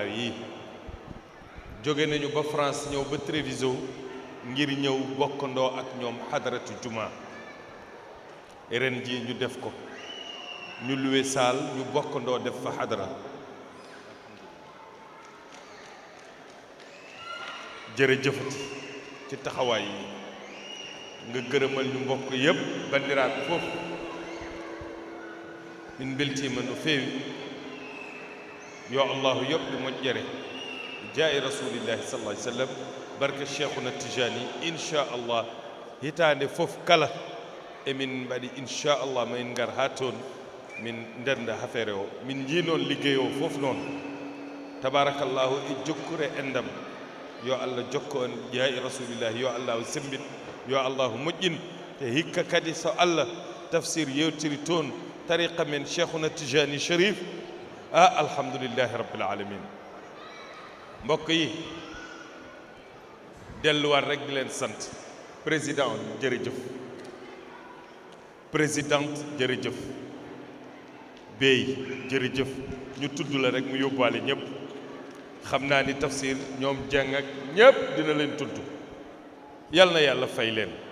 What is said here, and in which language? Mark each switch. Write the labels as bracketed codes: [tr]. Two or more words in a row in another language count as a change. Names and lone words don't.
[wo] yi jóge nañu ba France ñëw ba Treviso ngir ñëw bokkandoo ak ñoom xadaratu juma ren ji ñu def ko ñu luwe saal ñu bokkandoo def fa xadara jërëjëfati ci taxawaay yi nga gërëmal ñu mbokk yépp bandiraat foofu [ff] min beltima no feewi yo allahu yoɓɓe moƴƴere [ar] jaa'i rasulillahi sallallahu alaihi wasallam [ff] barka cheikhuna tijani inchallah hitaande fof kala emin mbaɗi inchallah mamin ngar ha toon min ndenda affaire o min jii noon liggey o fof noon tabarakallahu e jokkure endam yo allah jokko on [ar] jaa'i rasulillahi [ff] yo allahu sembit yo allahu moƴƴin te hikka kadi so allah tafsir yewtiri toon tariqa men cheikhuna tijani sharif [ar] alhamdulillahi rabbil alamin [wo] mbokk yi delluwaat rek di leen sant président jërëjëf présidente jërëjëf béy jërëjëf ñu tudd la rek mu yóbbaale ñëpp xam naa ni tafsir ñoom jàng ak ñëpp dina leen tudd yal na yàlla fay leen